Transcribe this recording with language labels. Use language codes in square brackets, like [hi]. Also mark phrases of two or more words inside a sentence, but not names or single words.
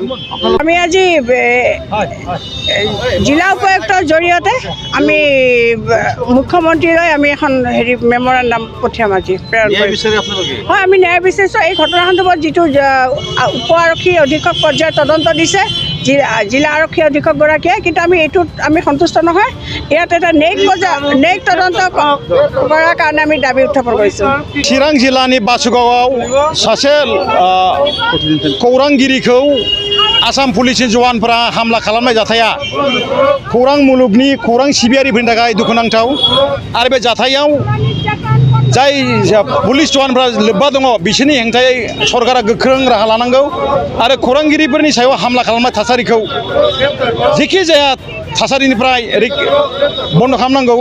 [as] আমি আজি জিলা উপায়ুক্তৰ জৰিয়তে আমি মুখ্যমন্ত্ৰীলৈ আমি এখন মেমৰেণ্ডাম পঠিয়াম আজি প্ৰেৰণ কৰিম। হয়, আমি ন্যায় বিচাৰিছোঁ। এই ঘটনা সন্দৰ্ভত যিটো উপ আৰক্ষী অধীক্ষক পৰ্যায়ত তদন্ত দিছে জিলা আৰক্ষী অধীক্ষকগৰাকীয়ে, কিন্তু আমি এইটোত আমি সন্তুষ্ট নহয়। ইয়াত এটা নেক তদন্ত কৰাৰ কাৰণে আমি দাবী উত্থাপন কৰিছোঁ। [brx] चिरां जिल्लानि बासुगावआव सासे खौरांगिरिखौ आसाम पुलिसनि जवानफोरा हामला खालामनाय जाथाया खौरां मुलुगनि खौरां सिबियारिफोरनि थाखाय दुखुनांथाव आरो बे जाथायाव जाय पुलिस जवानफोरा लोब्बा दङ बिसोरनि हेंथायै सरकारा गोख्रों राहा लानांगौ आरो खौरांगिरिफोरनि सायाव हामला खालामनाय थासारिखौ जेखि जाया थासारिनिफ्राय बन्द खालामनांगौ।